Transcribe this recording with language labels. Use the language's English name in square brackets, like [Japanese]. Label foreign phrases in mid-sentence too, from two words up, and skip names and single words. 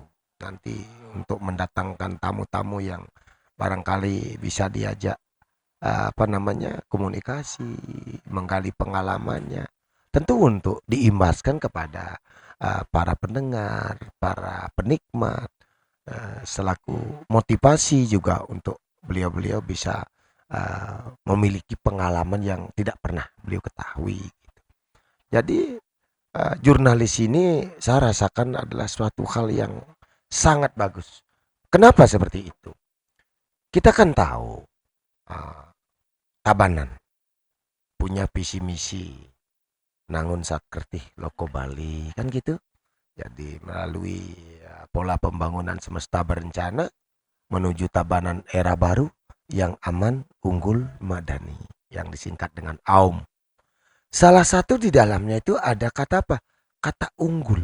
[Indonesian] Nanti untuk mendatangkan tamu-tamu yang barangkali bisa diajak komunikasi, menggali pengalamannya, tentu untuk diimbaskan kepada para pendengar, para penikmat, selaku motivasi juga untuk beliau-beliau bisa memiliki pengalaman yang tidak pernah beliau ketahui gitu. Jadi jurnalis ini saya rasakan adalah suatu hal yang sangat bagus. Kenapa seperti itu? Kita kan tahu Tabanan punya visi misi nangun sakertih loko Bali kan gitu. Jadi melalui pola pembangunan semesta berencana menuju Tabanan era baru yang aman, unggul, madani, yang disingkat dengan AUM. Salah satu di dalamnya itu ada kata apa? Kata unggul.